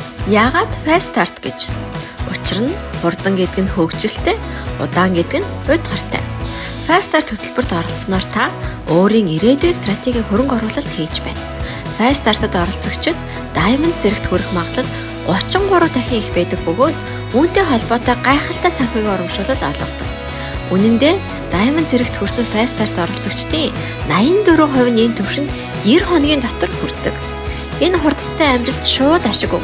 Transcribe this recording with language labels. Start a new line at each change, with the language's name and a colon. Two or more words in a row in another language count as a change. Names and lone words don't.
Mongolian: Яагаад
English: fast start
Mongolian: гэж? Учир нь хурдан гэдэг нь хөгжилтэй, удаан гэдэг нь уйдгартай.
English: Fast start
Mongolian: хөтөлбөрт оролцсноор та өөрийн ирээдүйн стратегийн хөрөнгө оруулалт хийж байна.
English: Fast start-
Mongolian: д оролцогчид Diamond зэрэгт хүрэх магадлал 33 дахин их байдаг бөгөөд үүнтэй холбоотой гайхалтай санхүүгийн урамшуулал олгодог. Үнэн дээр Diamond зэрэгт хүрсэн
English: Fast start
Mongolian: оролцогчдын 84% нь энэ түвшинд 90 хоногийн дотор хүрдэг. Энэ хурдтай амжилт шууд ашиг өгнө.